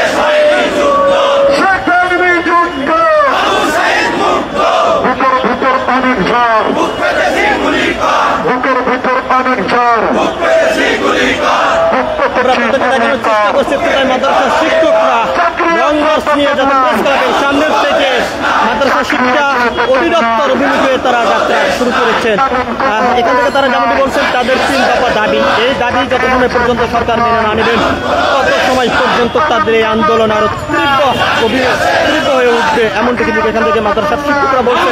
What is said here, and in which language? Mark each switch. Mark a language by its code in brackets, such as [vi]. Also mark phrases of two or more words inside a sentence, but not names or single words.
[bn] Shekhari Juddo, Bukar Bukar Panik Jar, Bukar Bukar Panik Jar, মাদ্রাসা শিক্ষকরা লং মার্চ নিয়ে যাতে প্রেস ক্লাবের সামনের থেকে মাদ্রাসা শিক্ষা অধিদপ্তর অভিমুখে তারা যাত্রা শুরু করেছেন। এখান থেকে তারা যেমনটি বলছেন তাদের 3 দফা দাবি, এই দাবি যত সময় পর্যন্ত সরকার মেনে না নেবেন তত সময় পর্যন্ত তাদের এই আন্দোলন আরো তীব্র হয়ে উঠবে, এমনটি কিন্তু এখান থেকে মাদ্রাসার শিক্ষকরা বলছেন।